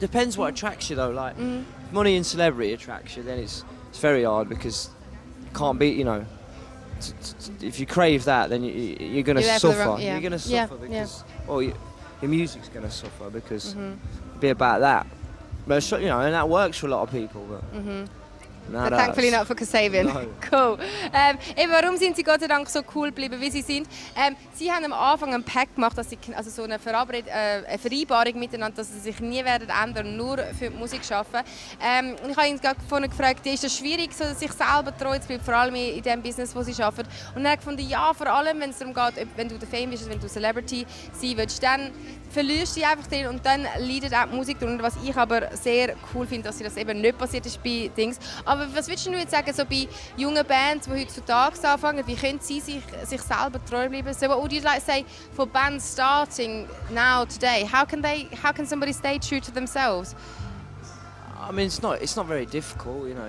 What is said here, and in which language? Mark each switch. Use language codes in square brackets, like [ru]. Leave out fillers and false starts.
[en] Depends what attracts you though. Like if money and celebrity attracts you, then it's very hard because you can't be, if you crave that, then you're going to suffer. You're going to suffer because, your music's going to suffer because it'll be about that. But and that works for a lot of people. But No, Thankfully not for Kasabian. No. Cool. [de] Eben, warum sind sie Gott sei Dank so cool geblieben, wie sie sind? Sie haben am Anfang einen Pact gemacht, dass sie, also so eine Vereinbarung miteinander, dass sie sich nie werden ändern, nur für die Musik arbeiten. Und ich habe ihn vorhin gefragt, ist es schwierig, so, sich selber treu zu bleiben, vor allem in dem Business, wo sie arbeiten. Und er hat gefunden, ja, vor allem, wenn es darum geht, wenn du der Fame bist, wenn du Celebrity sein willst, dann verlierst du dich einfach drin und dann leidet auch die Musik darunter. Was ich aber sehr cool finde, dass das eben nicht passiert ist bei Dings. Aber was würdest du jetzt sagen, so bei jungen Bands, die heutzutage anfangen, wie können sie sich selber treu bleiben? [en] So what would you like to say for bands starting now today? How can somebody stay true to themselves? I mean, it's not very difficult, you know.